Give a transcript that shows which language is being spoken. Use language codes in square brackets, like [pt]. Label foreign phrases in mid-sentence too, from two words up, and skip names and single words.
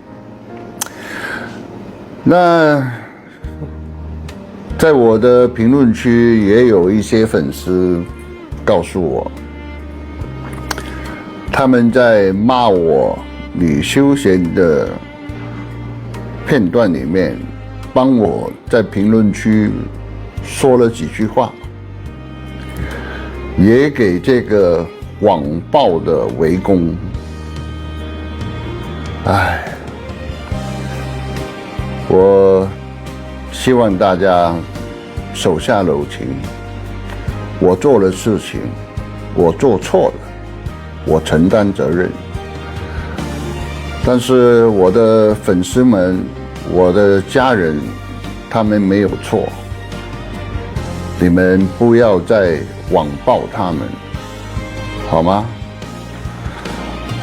[zh] 那在我的評論區也有一些粉絲告訴我，他們在罵我李修賢的片段裡面，幫我在評論區說了幾句話，也給這個網暴的圍攻。唉，我希望大家手下留情。我做的事情，我做錯了，我承擔責任。但是我的粉絲們，我的家人，他們沒有錯。你們不要再網暴他們，好嗎？